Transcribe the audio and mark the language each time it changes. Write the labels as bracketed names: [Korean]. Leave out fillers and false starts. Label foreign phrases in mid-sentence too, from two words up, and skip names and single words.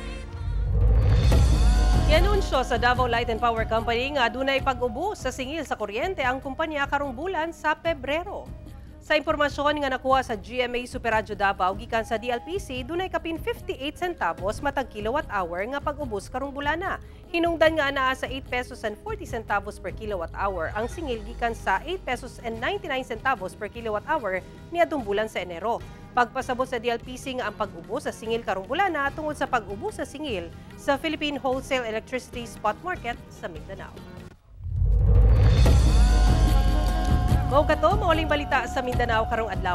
[Cebuano] Ianunsyo sa Davao Light and Power Company nga adunay pag-ubos sa singil sa kuryente ang kumpanya karong bulan sa Pebrero. Sa impormasyon nga nakuha sa GMA Superradyo Davao gikan sa DLPC, dunay kapin 58 centavos matag kilowatt-hour nga pag-ubos karong bulana. Hinungdan nga anaa sa [English] 8 pesos and 40 centavos per kilowatt-hour [Cebuano] ang singil gikan sa [English] 8 pesos and 99 centavos per kilowatt-hour [Cebuano] niadtong bulan sa Enero. Pagpasabot sa DLPC nga ang pag-ubos sa singil karong bulana tungod sa pag-ubos sa singil sa Philippine Wholesale Electricity Spot Market sa Mindanao. Mao kato mauling balita sa Mindanao karong adlaw.